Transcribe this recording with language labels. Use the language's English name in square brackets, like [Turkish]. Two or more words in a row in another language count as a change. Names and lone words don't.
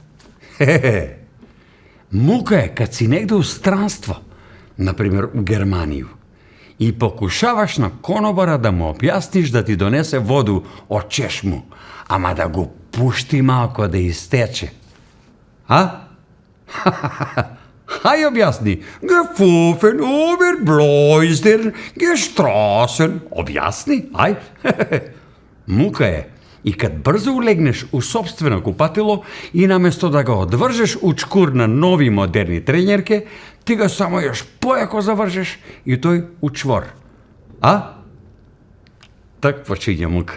[Serbian] Мука е кад си негде у странство, например у Германiju, и покушаваш на конобара да му објасниш да ти донесе воду од чешму, ама да го пушти малко да истече. А? Хај објасни. Gefufen, overbloister, gestrasen. Објасни, ај. Мука е и кад брзо улегнеш у собствено купатило и наместо да го одвржеш у чкур на нови модерни тренерке, ти го само још појако завржеш и тој у чвор. А? Так почиња мука.